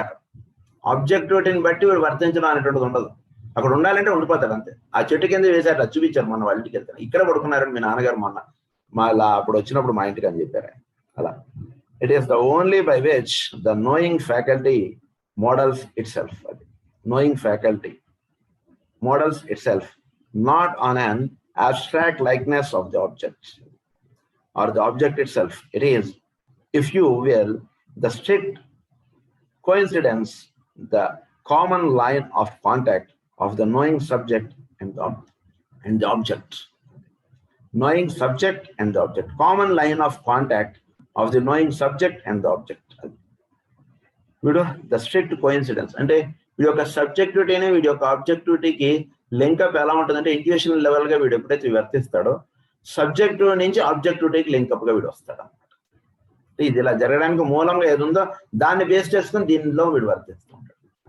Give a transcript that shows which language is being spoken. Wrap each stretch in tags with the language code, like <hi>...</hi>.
<te>అక్కడ ఆబ్జెక్టివిటీని బట్టి వీడు వర్తించడం అనేటువంటిది ఉండదు. అక్కడ ఉండాలంటే ఉండిపోతాడు అంతే. ఆ చెట్టు కింద వేసారు, చూపించారు మొన్న వాళ్ళ ఇంటికి వెళ్తాను, ఇక్కడ పడుకున్నారని మీ నాన్నగారు మొన్న అలా అప్పుడు వచ్చినప్పుడు మా ఇంటికి అని చెప్పారు అలా.</te> <en>It is the only by which the knowing faculty models itself. Knowing faculty models itself not on an abstract likeness of the object or the object itself. It is, if you will, the strict coincidence, the common line of contact of the knowing subject and the object. Knowing subject and the object, common line of contact of the knowing subject and the object.</en> <te>వీడు</te> <en>the strict coincidence</en> <te>అంటే వీడి యొక్క సబ్జెక్టివిటీని వీడి యొక్క ఆబ్జెక్టివిటీకి link up ఎలా ఉంటుందంటే intuition level గా వీడు ఎప్పుడైతే వర్తిస్తాడో సబ్జెక్టివ్ నుంచి ఆబ్జెక్టివిటీకి లింకప్ గా వీడు వస్తాడు అనమాట. ఇది ఇలా జరగడానికి మూలంగా ఏది ఉందో దాన్ని బేస్ చేసుకుని దీనిలో వీడు వర్తిస్తూ ఉంటాడు.</te>